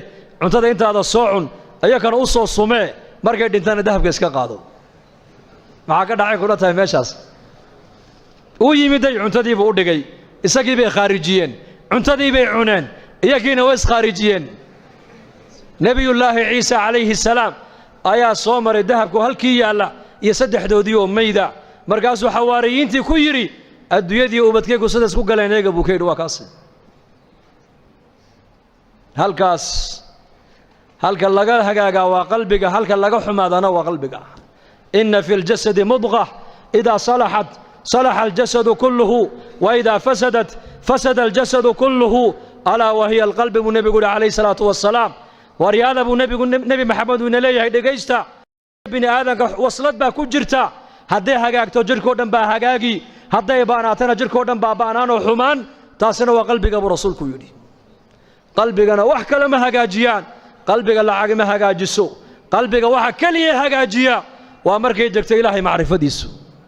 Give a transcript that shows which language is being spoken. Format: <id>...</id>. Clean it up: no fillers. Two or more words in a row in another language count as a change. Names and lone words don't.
<so>cuntada intaada soo cun ayakana u soo sumee markay dhintaan dahabka iska qaado maxaa ka dhacay kula tahay meeshaas uu yimiday cuntadii buu u dhigay isagii bay khaarijiyeen cuntadii bay cuneen iyagiina way khaarijiyeen nabiyullaahi ciisa calayhi salaam ayaa soo maray dahabku halkii yaala iyo saddexdoodii oo mayda markaasuu xawaariyiintii ku yiri adduunyadii ubadkaygu sidaas ku galeen eega buu ka yidhi waa kaas halkaas halka laga hagaaga waa qalbiga halka laga xumaadana waa qalbiga</so> <ar>إن في الجسد مضغة إذا صلحت صلح الجسد كله و إذا فسدت فسد الجسد كله ألا وهي القلب نبي عليه الصلاة والسلام</ar> <so>wa riyada nabi maxamed uu leeyahay dhageysta bini aadanka waslad baa ku jirta haday hagaagto jirko dhan baa hagaagi haday baanaatana jirko dhan baa baanaan oo xumaan taasina waa qalbiga buu rasuulku yiri qalbigana wax kale ma hagaajiyaan qalbiga lacag ma hagaajiso qalbiga waxa kaliya hagaajiya waa markay degto ilaahay macrifadiisu</so>